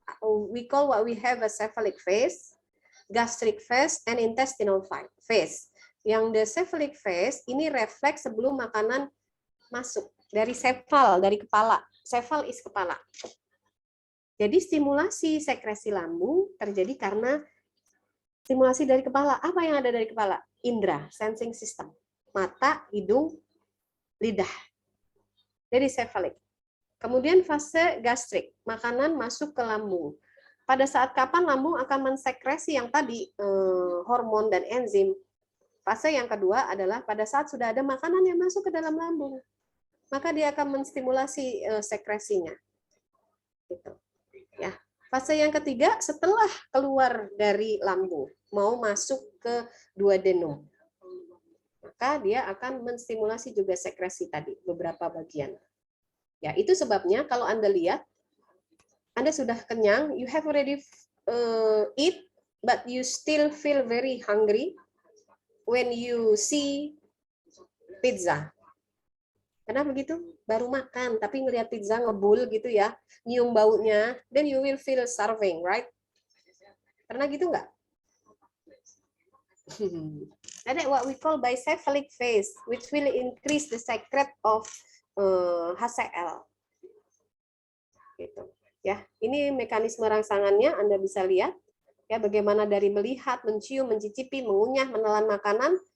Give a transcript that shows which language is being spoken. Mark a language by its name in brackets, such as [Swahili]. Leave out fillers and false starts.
[English] We call what we have a cephalic phase, gastric phase, and intestinal phase. [Indonesian] Yang the cephalic phase ini refleks sebelum makanan masuk dari cephal, dari kepala. [English] Cephal is [Indonesian] kepala. Jadi stimulasi sekresi lambung terjadi karena stimulasi dari kepala. Apa yang ada dari kepala? Indra, [English] sensing system. [Indonesian] Mata, hidung, lidah. Dari cephalic. Kemudian fase gastrik, makanan masuk ke lambung. Pada saat kapan lambung akan mensekresi yang tadi hormon dan enzim. Fase yang kedua adalah pada saat sudah ada makanan yang masuk ke dalam lambung. Maka dia akan menstimulasi sekresinya. Gitu. Ya. Fase yang ketiga setelah keluar dari lambung, mau masuk ke duodenum. Maka dia akan menstimulasi juga sekresi tadi, beberapa bagian. Ya, itu sebabnya kalau Anda lihat, Anda sudah kenyang, [English] you have already eat, but you still feel very hungry when you see pizza. [Indonesian] Kenapa begitu? Baru makan, tapi ngelihat pizza ngebul gitu ya, nyium baunya, [English] then you will feel starving, right? [Indonesian] Pernah gitu nggak? Ada [English] what we call bicephalic phase, which will increase the secret of HCl. [Indonesian] Gitu. Ya, ini mekanisme rangsangannya Anda bisa lihat ya bagaimana dari melihat, mencium, mencicipi, mengunyah, menelan makanan